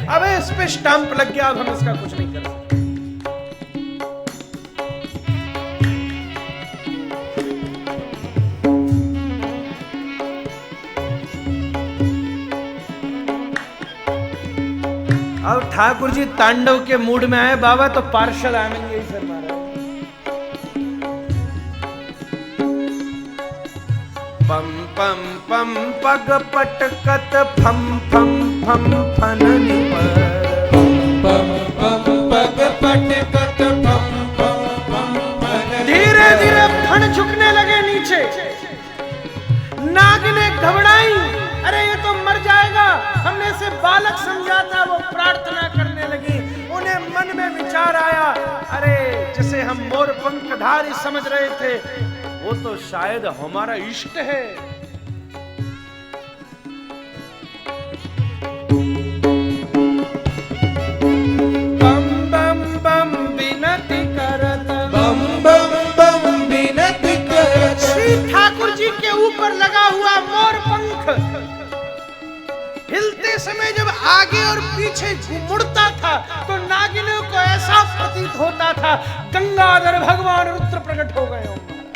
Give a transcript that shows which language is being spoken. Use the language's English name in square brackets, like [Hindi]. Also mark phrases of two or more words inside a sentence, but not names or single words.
[Hindi] अब इस पे स्टैंप लग गया, अब हम इसका कुछ नहीं कर सकते। अब ठाकुर जी तांडव के मूड में आए बाबा, तो पार्षद आएंगे ही फिर महाराज। [Braj] पम पम पम पग पटकत फम फम फम फननि पर। पम पम पग पटकत फम फम फम फननि। [Hindi] धीरे धीरे फण झुकने लगे नीचे। नाग ने घबराई, अरे ये तो मर जाएगा। हमने इसे बालक समझा था। वो प्रार्थना करने लगी। उन्हें मन में विचार आया, अरे जिसे हम मोर पंखधारी समझ रहे थे वो तो शायद हमारा इष्ट है। [Braj] बम बम बम विनती करत। बम बम बम विनती करत। [Hindi] श्री ठाकुर जी के ऊपर लगा हुआ मोर पंख हिलते समय जब आगे और पीछे मुड़ता था तो नागिनों को ऐसा प्रतीत होता था गंगाधर भगवान रुद्र प्रकट हो गए होंगे।